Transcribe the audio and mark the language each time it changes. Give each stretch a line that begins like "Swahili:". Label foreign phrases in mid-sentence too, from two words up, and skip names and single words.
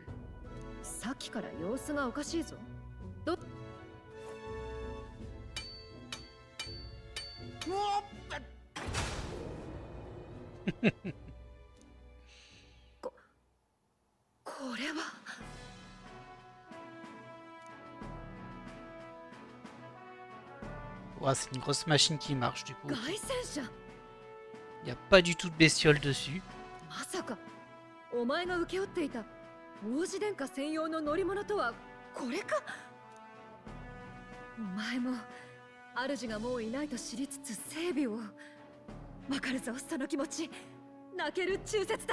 Japanese: さっきから様子がおかしいぞ。これは。
French: Ouais, c'est une grosse machine qui marche du coup.
Japanese: 凱旋車。
French: Il n'y a pas du tout de bestiole dessus.
Japanese: まさかお前が請け負っていた王子殿下専用の乗り物とはこれか。お前も主がもういないと知りつつ整備を。わかるぞその気持ち。泣ける忠説だ。